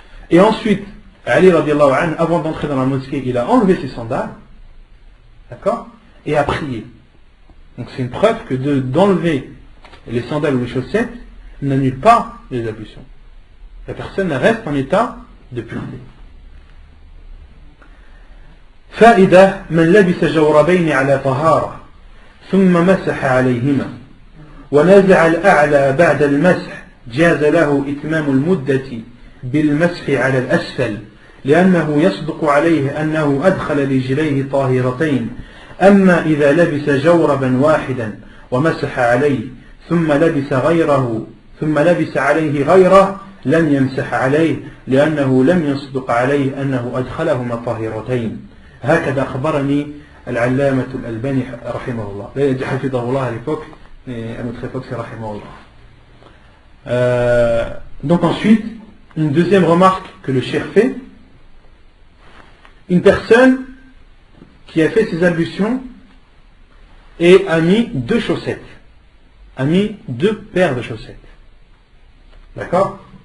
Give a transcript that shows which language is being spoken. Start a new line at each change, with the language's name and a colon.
French: Et ensuite, Ali radiallahu anhu, avant d'entrer dans la mosquée, il a enlevé ses sandales, d'accord, et a prié. Donc c'est une preuve que d'enlever les sandales ou les chaussettes n'annule pas les ablutions. La personne reste en état de pureté.
Arabic: فائدة من لبس جوربين على طهارة ثم مسح عليهما ونزع الأعلى بعد المسح جاز له إتمام المدة بالمسح على الأسفل لأنه يصدق عليه أنه أدخل رجليه طاهرتين أما إذا لبس جوربا واحدا ومسح عليه ثم لبس عليه غيره لم يمسح عليه لأنه لم يصدق عليه أنه أدخلهما طاهرتين هكذا أخبرني العلامة الألباني رحمه الله لا حفظه الله
French: à l'époque mais à notre époque c'est
Arabic: رحمه الله.
French: Donc ensuite une deuxième remarque que le cheikh fait, une personne qui a fait ses ablutions et a mis deux chaussettes, a mis deux paires de chaussettes. D'accord?